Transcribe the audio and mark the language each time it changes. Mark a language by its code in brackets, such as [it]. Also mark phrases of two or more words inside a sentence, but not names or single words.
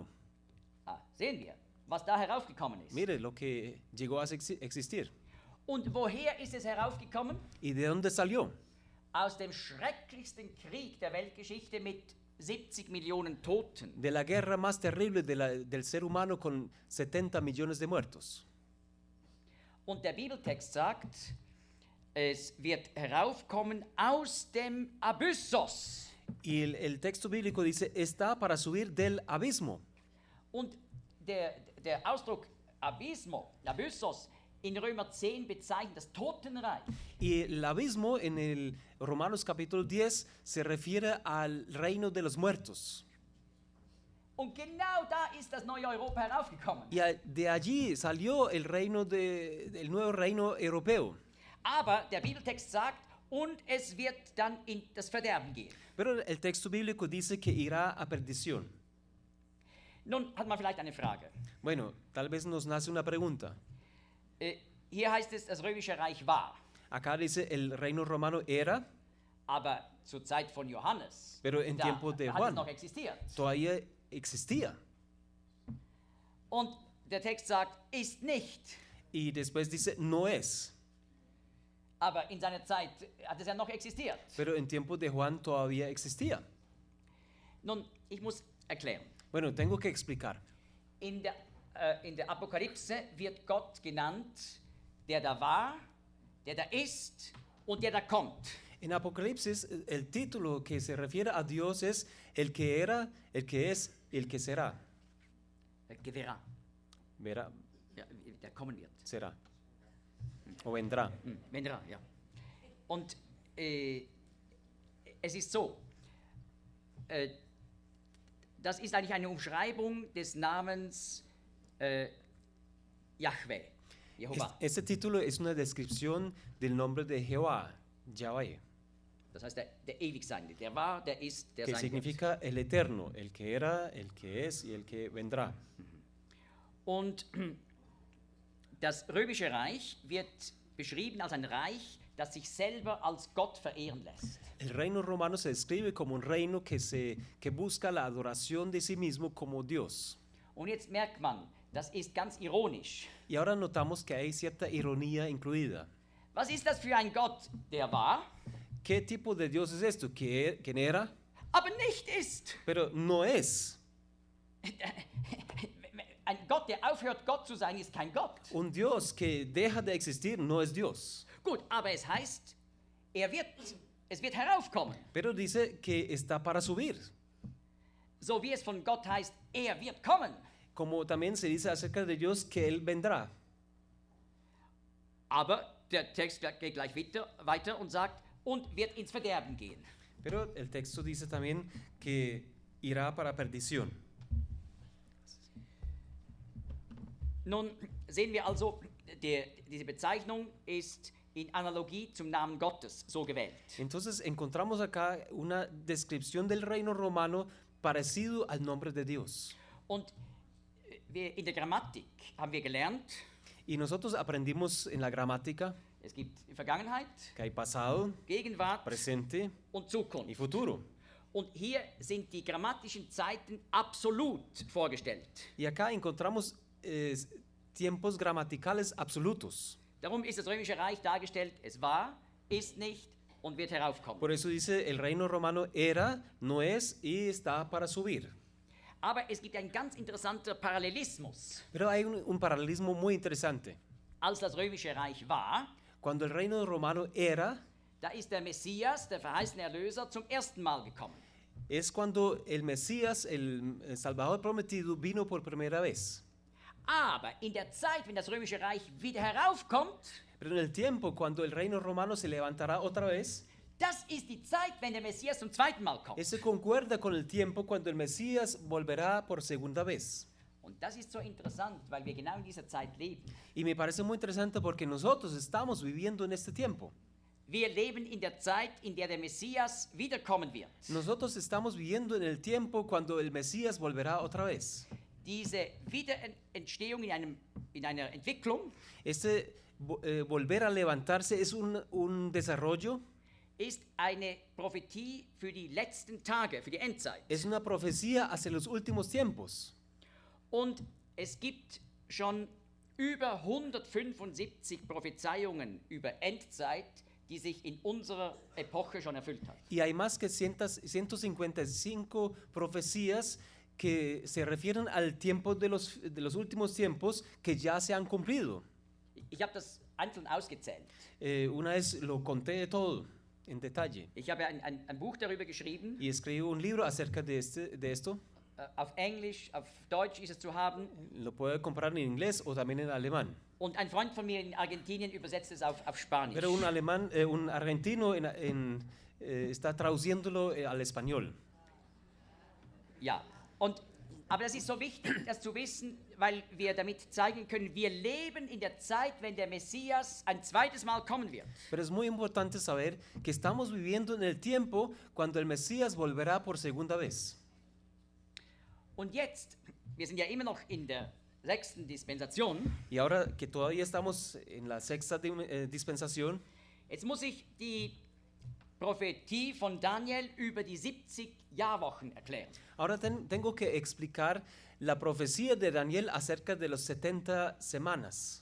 [de] Sehen wir, was da heraufgekommen ist. [es] Mire lo que llegó a existir. [de] Und woher ist es heraufgekommen? [es] ¿Y de dónde salió? [de] Aus dem schrecklichsten Krieg der Weltgeschichte mit 70 Millionen Toten. [es] De la guerra más terrible del ser humano con 70 millones de muertos. [de] Und der Bibeltext sagt, es wird heraufkommen aus dem Abyssos. [es] Y el texto bíblico dice, está para subir del abismo. [de] Und der Ausdruck Abyssos in Römer 10 bezeichnet das Totenreich. [es] Y el abismo en el Romanos capítulo 10 se refiere al reino de los muertos. [de] Und genau da ist das neue Europa heraufgekommen. [es] Y de allí salió el nuevo reino europeo. [de] Aber der Bibeltext sagt, und es wird dann in das Verderben gehen. [es] Pero el texto bíblico dice que irá a perdición. [de] Nun hat man vielleicht eine Frage. [es] Bueno, tal vez nos nace una pregunta. [de] Hier heißt es, das römische Reich war, [es] Acá dice el reino romano era, [de] aber zur Zeit von Johannes, [es] pero en [de] da [es] tiempo de [de] hat es [es] Juan [de] noch existiert. [es] todavía existía. [de] Und der Text sagt, ist nicht. [es] Y después dice no es, [de] Aber in seiner Zeit hat es ja noch existiert. [es] pero en tiempo de Juan todavía existía. [de] Nun, ich muss erklären. [es] Bueno, tengo que explicar. [de] In der Apokalypse wird Gott genannt, der da war, der da ist und der da kommt. [es] En Apocalipsis, el título que se refiere a Dios es el que era, el que es y el que será. Verá. Verá, [de] Ja, der kommen wird. [es] será. O vendrá. Vendrá, [de] ja. Und es ist so, das ist eigentlich eine Umschreibung des Namens Yahweh, Jehová. [es] Este título es una descripción del nombre de Jehová, Yahweh, [de] Das heißt, der Ewigseinde, der war, der ist, der [es] que [de] sein wird. [es] significa el eterno, el que era, el que es y el que vendrá. [de] Und das römische Reich wird beschrieben als ein Reich, das sich selber als Gott verehren lässt. [es] El reino romano se describe como un reino que busca la adoración de sí mismo como Dios. [de] Und jetzt merkt man, das ist ganz ironisch. [es] Y ahora notamos que hay cierta ironía incluida. [de] Was ist das für ein Gott, der war, [es] ¿Qué tipo de Dios es esto? ¿Quién era? [de] aber nicht ist? [es] Pero no es. [de] Ein Gott, der aufhört, Gott zu sein, ist kein Gott. [es] Un Dios que deja de existir no es Dios. [de] Gut, aber es heißt, es wird heraufkommen. [es] Pero dice que está para subir. [de] So wie es von Gott heißt, wird kommen. [es] Como también se dice acerca de Dios que Él vendrá. [de] Aber der Text geht gleich weiter und sagt, und wird ins Verderben gehen. [es] Pero el texto dice también que irá para perdición. [de] Nun sehen wir also, diese Bezeichnung ist in Analogie zum Namen Gottes so gewählt. [es] Entonces encontramos acá una descripción del reino romano parecido al nombre de Dios. [de] Und in der Grammatik haben wir gelernt, [es] Y nosotros aprendimos en la gramática [de] es gibt Vergangenheit, [es] que hay pasado, [de] Gegenwart [es] presente [de] und [es] y [de] Zukunft. [es] futuro. [de] Und hier sind die grammatischen Zeiten absolut vorgestellt. [es] Y acá encontramos tiempos gramaticales absolutos. [de] Darum ist das römische Reich dargestellt, es war, ist nicht und wird heraufkommen. [es] Por eso dice el reino romano era, no es y está para subir. [de] Aber es gibt ein ganz interessanter Parallelismus. [es] Pero hay un paralelismo muy interesante. [de] Als das römische Reich war, [es] Cuando el reino romano era, [de] da ist der Messias, der verheißene Erlöser, zum ersten Mal gekommen. [es] es cuando el Mesías, el Salvador prometido, vino por primera vez. [de] Aber in der Zeit, wenn das römische Reich wieder heraufkommt, [es] Pero en el tiempo, cuando el reino romano se levantará otra vez, [de] das ist die Zeit, wenn der Messias zum zweiten Mal kommt. [es] ese concuerda con el tiempo cuando el Mesías volverá por segunda vez. [de] Und das ist so interessant, weil wir genau in dieser Zeit leben. [es] Y me parece muy interesante porque nosotros estamos viviendo en este tiempo. [de] Wir leben in der Zeit, in der der Messias wiederkommen wird. [es] Nosotros estamos viviendo en el tiempo cuando el Mesías volverá otra vez. [de] Diese Wiederentstehung in einer Entwicklung [es] Volver a levantarse es un desarrollo, [de] ist eine Prophetie für die letzten Tage, für die Endzeit. [es] es una profecía hacia los últimos tiempos. [de] Und es gibt schon über 175 Prophezeiungen über Endzeit, die sich in unserer Epoche schon erfüllt haben. [es] Y hay más que 155 profecías que se refieren al tiempo de los últimos tiempos que ya se han cumplido. [de] Ich habe das einzeln ausgezählt. [es] Una vez lo conté todo en detalle [de] Ich habe ein Buch darüber geschrieben. [es] y escribí un libro acerca de esto. [de] Auf Englisch, auf Deutsch ist es zu haben. [es] Lo puede comprar en inglés o también en alemán. [de] Und ein Freund von mir in Argentinien übersetzt es auf Spanisch. [es] Pero un argentino está traduciéndolo al español. [de] Ja, und Aber das ist so wichtig, das zu wissen, weil wir damit zeigen können, wir leben in der Zeit, wenn der Messias ein zweites Mal kommen wird. [es] Pero es muy importante saber que estamos viviendo en el tiempo cuando el Mesías volverá por segunda vez. [de] Und jetzt, wir sind ja immer noch in der 6. Dispensation, [es] Y ahora que todavía estamos en la sexta dispensación, [de] jetzt muss ich die Prophetie von Daniel über die 70 Jahrwochen erklären. [es] ahora tengo que explicar la profecía de Daniel acerca de los 70 semanas.